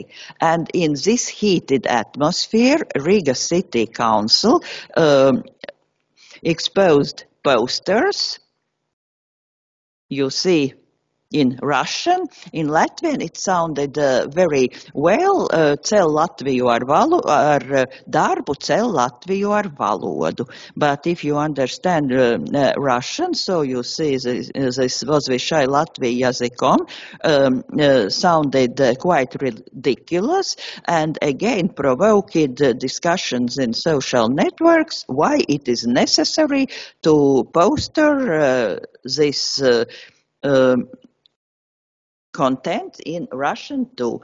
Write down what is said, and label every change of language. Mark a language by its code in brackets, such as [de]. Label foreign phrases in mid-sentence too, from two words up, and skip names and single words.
[en] And in this heated atmosphere, Riga City Council exposed posters. You see in Russian. In Latvian it sounded very well. [lv] Cel Latviju ar darbu, cel Latviju ar valodu. [en] But if you understand Russian, so you see this [ru] возвышай Латвию языком [en] sounded quite ridiculous, and again provoked discussions in social networks why it is necessary to poster this content in Russian too.